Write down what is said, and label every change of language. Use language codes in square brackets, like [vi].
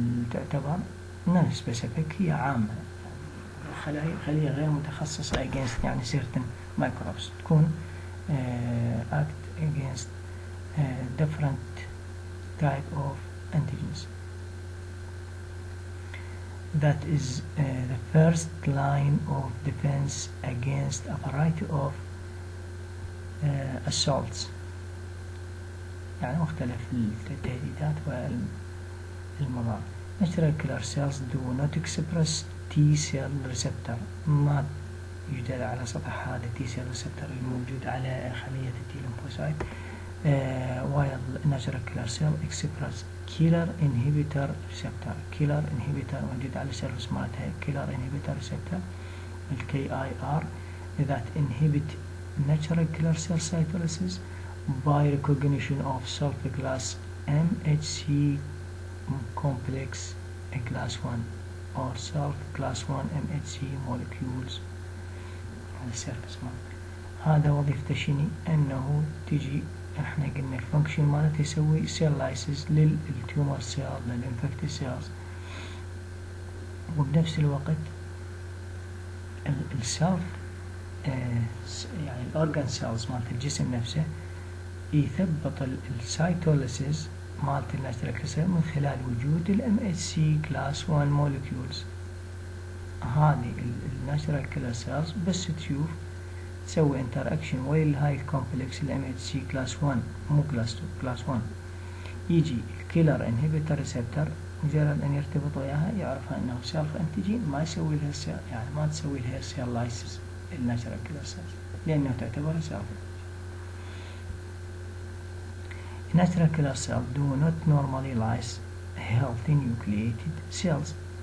[ar] تعتبر non specific هي عامة، خلية غير متخصصة against يعني certain microbes تكون [en] act against different type of antigens. That is the first line of defense against a variety of assaults. [ar] يعني مختلف التهديدات والمضار. [en] Natural killer cells do not express T cell receptor. [ar] ما يوجد على سطح هذا T cell receptor الموجود على خلية T lymphocyte. [en] while natural killer cell express killer inhibitor receptor. [ar] موجود على السيرفس مالتها [en] killer inhibitor receptor KIR that inhibit natural killer cell cytolysis by recognition of sulfur-class MHC complex class 1 or sulfur-class 1 MHC molecules [ar] على السيرفس مالتها. هذا وظيفته شنو؟ انه تجي احنا قلنا الفانكشن مالته يسوي سيل لايسيس للتيومر سيل للانفكتد سيلز، وبنفس الوقت السيلف يعني الاورجان سيلز مالت الجسم نفسه يثبط السيتوليسيس مالت الناتشرال كيلر سيل من خلال وجود الام اتش سي كلاس 1 مولكيولز. هذه الناتشرال كيلر سيلز بس تشوف تسوي انتراكشن ويا الهاي الكومبلكس الام اتش سي كلاس 1 مو كلاس 2 كلاس 1، يجي الكيلر انهبيتور ريسبتور مجرد ان يرتبط وياها يعرفها انه سيلف انتيجين، ما يسوي لها سيل يعني ما تسوي لها سيل لايسيس الناتشرال كيلر سيلز لانه تعتبر سيلف. [en] Natural killer cells do not normally lyse healthy nucleated cells.